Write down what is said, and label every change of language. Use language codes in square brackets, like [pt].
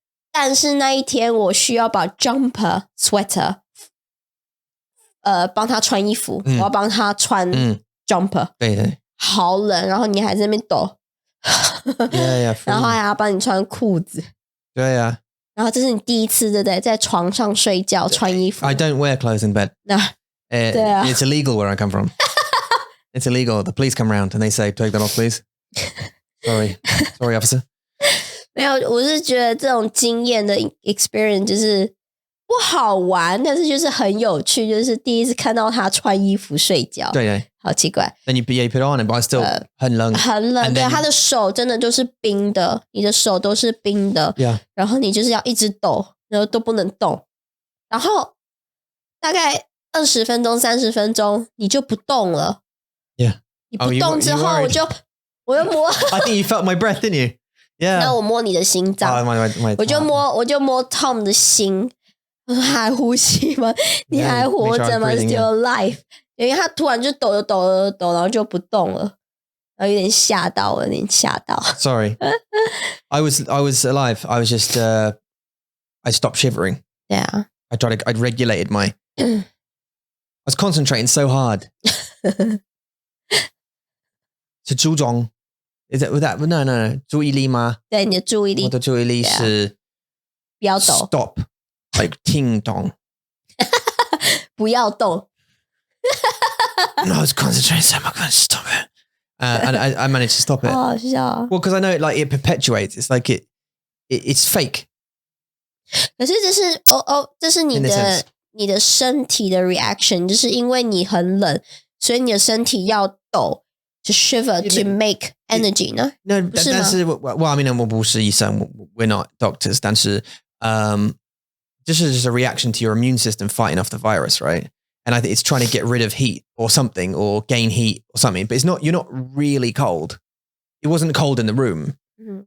[zh] 但是那一天我需要把 jumper sweater 帮他穿衣服，我要帮他穿 jumper。对。好冷，然后你还在那边抖。 Yeah. 然后还要帮你穿裤子。对啊。然后这是你第一次，对不对？在床上睡觉穿衣服。 [en] I don't wear clothes in bed. It's illegal where I come from. It's illegal. The police come around and they say, "Take that off, please." Sorry, officer. [zh] 没有，我是觉得这种经验的 experience 就是不好玩，但是就是很有趣，就是第一次看到他穿衣服睡觉。对。好奇怪。 [en] Then you put on it, but I still [zh] 很冷。很冷，对，他的手真的就是冰的，你的手都是冰的。 [en] Yeah. [zh] 然后你就是要一直抖，然后都不能动。然后大概20分钟、30分钟，你就不动了。 [en] Yeah. [zh] 你不动之后，我又摸。 [en] I think you felt my breath, didn't you? Yeah. [zh] 那我摸你的心脏，我就摸 Tom 的心。我说还呼吸吗？你还活着吗 ？ [en] Still alive？ [zh] 因为他突然就抖，然后就不动了，然后有点吓到。 [en] Sorry, I was alive. I was just I stopped shivering. Yeah. I regulated my. I was concentrating so hard. [zh] 是注重 [en] Is it that? [zh] No. 注意力吗？对，你的注意力。我的注意力是不要抖。 [en] Stop. Like [zh] 听懂。不要动。 [en] No, I was concentrating so much. I couldn't stop it. And I managed to stop it. [zh] 好好笑。 [en] Well, because I know it perpetuates. It's like it's fake. [zh] 可是这是你的身体的 reaction， 就是因为你很冷，所以你的身体要抖。 [en] To shiver to make energy 呢？No, [zh] 但是 [en] well, I mean, [zh] 我不是医生 [en] we're not doctors. 但是this is just a reaction to your immune system fighting off the virus, right? And I think it's trying to get rid of heat or something, or gain heat or something. But you're not really cold. It wasn't cold in the room. Mm-hmm.